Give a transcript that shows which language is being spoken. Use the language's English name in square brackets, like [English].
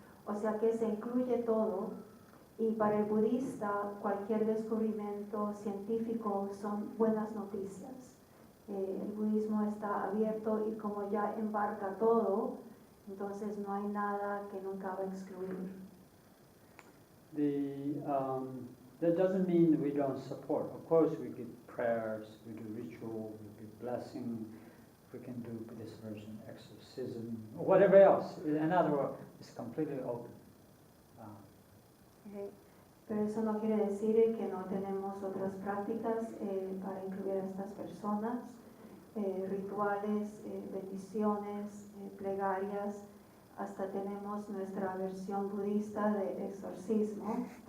[Spanish] O sea que se incluye todo, y para el budista cualquier descubrimiento científico son buenas noticias. El budismo está abierto y como ya embarca todo, entonces no hay nada que nunca va a excluir. [English] That doesn't mean that we don't support. Of course, we give prayers, we do ritual, we give blessing, we can do Buddhist version exorcism, or whatever else. In other words, it's completely open. [Spanish] Pero eso no quiere decir que no tenemos otras prácticas para incluir a estas personas, rituales, bendiciones, plegarias, hasta tenemos nuestra versión budista de exorcismo.